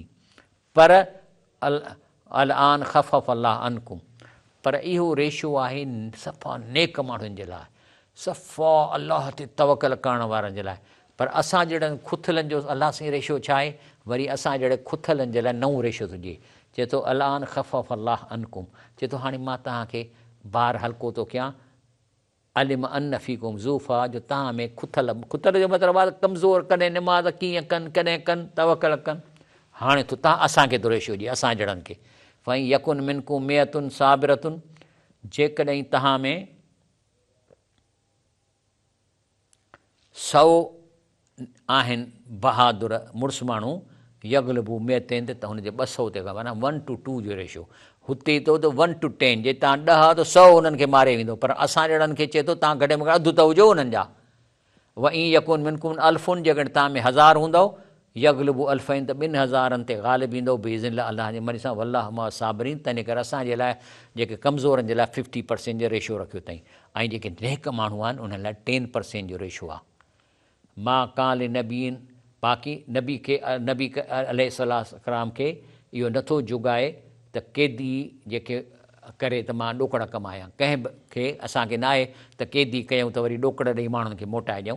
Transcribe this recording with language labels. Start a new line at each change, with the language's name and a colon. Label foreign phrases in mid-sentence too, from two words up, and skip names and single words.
Sindhi: पर
Arabic: الآن خفف الله عنكم,
Sindhi: पर इहो रेशो आहे सफ़ा नेक माण्हुनि जे लाइ, सफ़ा अलाह ते तवकल करण वारनि जे लाइ। पर असां जहिड़नि खुथलनि जो अलाह साईं रेशो छा आहे? वरी असां जहिड़े खुथलनि जे लाइ नओं रेशो थो ॾिए, चए थो
Arabic: الآن خفف الله عنكم,
Sindhi: चए थो हाणे मां तव्हांखे बार हल्को थो कयां,
Arabic: علم أن فيكم ضعفا,
Sindhi: जो तव्हां में खुथल जो मतिलबु आहे कमज़ोर, कॾहिं निमाज़ कीअं कनि, कॾहिं कनि तवकल कनि। हाणे थो तव्हां असांखे थो रेशो ॾिए, असां जहिड़नि खे।
Arabic: وإن يكن منكم مائة صابرة,
Sindhi: जेकॾहिं तव्हां में 100 आहिनि बहादुर मुड़ुस माण्हू,
Arabic: يغلبوا مائتين,
Sindhi: त हुनजे 200 ते, माना 1 to 2 जो रेशो। हुते थो त 1 to 10, जे तव्हां 10 त 100 उन्हनि खे मारे वेंदो, पर असां जहिड़नि खे चए थो तव्हां घणे में घणे अधु त हुजो उन्हनि जा।
Arabic: وإن يكن منكم ألف,
Sindhi: जेकॾहिं तव्हां में 1000 हूंदव,
Arabic: يغلبوا ألفين,
Sindhi: त 2000 ते ग़ालिब ईंदो बेइज़्निल्लाह अलाह जे मरी सां।
Arabic: والله مع الصابرين,
Sindhi: तंहिंजे करे असांजे लाइ जेके कमज़ोरनि जे लाइ 50% जो रेशो रखियो अथई, ऐं जेके नेक माण्हू आहिनि उन्हनि लाइ 10% जो रेशो आहे।
Arabic: ما كان لنبي,
Sindhi: बाक़ी नबी अलैहिस्सलाम खे इहो नथो जुगाए त कैदी जेके करे त मां ॾोकड़ कमायां, कंहिं बि खे असांखे न आहे त कैदी कयूं त वरी ॾोकड़ ॾेई माण्हुनि खे मोटाए ॾियूं।